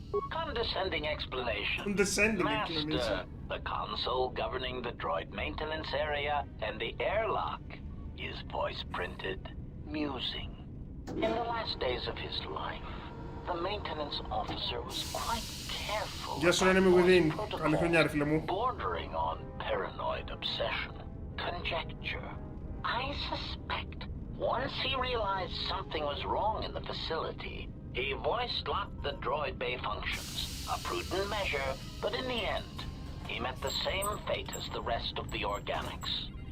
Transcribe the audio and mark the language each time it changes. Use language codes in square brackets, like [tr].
[en] Condescending explanation. Master, the console governing the droid maintenance area and the airlock is voice printed. Musing. In the last days of his life, the maintenance officer was quite careful Γεια σου, [el] enemy within. Καλή χρονιά, ρε φίλε μου. [en] bordering on paranoid obsession. Conjecture. I suspect once he realized something was wrong in the facility, he voice-locked the droid bay functions. A prudent measure, but in the end, he met the same fate as the rest of the organics.